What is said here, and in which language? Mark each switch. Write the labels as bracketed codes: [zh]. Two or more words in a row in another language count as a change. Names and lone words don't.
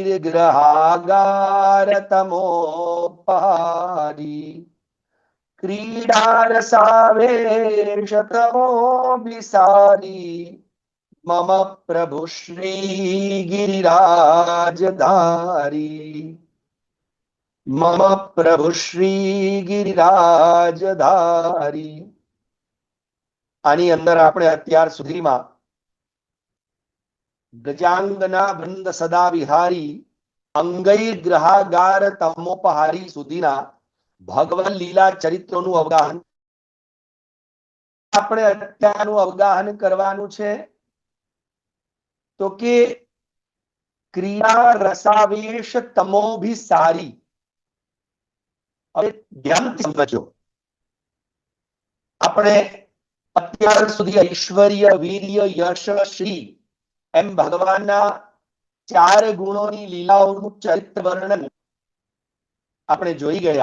[sa] ग्रहागारतमोपहारी क्रीडारसावेशतमोभिसारी मम प्रभु श्री गिरिराजधारी मम प्रभु श्री गिरिराजधारी। [gu] આની અંદર આપણે અત્યાર સુધીમાં [sa] गजांगना वृंद सदा विहारी अंगई ग्रहागार तमोपहारी [gu] સુધીના ભગવાન લીલા ચરિત્રોનું અવગાહન આપણે અત્યારનું અવગાહન કરવાનું છે તો કે [sa] क्रिया रसावेश तमोभिसारी। [gu] હવે ધ્યાનથી સમજો, આપણે અત્યાર સુધી ઐશ્વર્ય, વીર્ય, યશ, શ્રી એમ ભગવાનના ચાર ગુણોની લીલાઓનું ચરિત્ર વર્ણન આપણે જોઈ ગયા।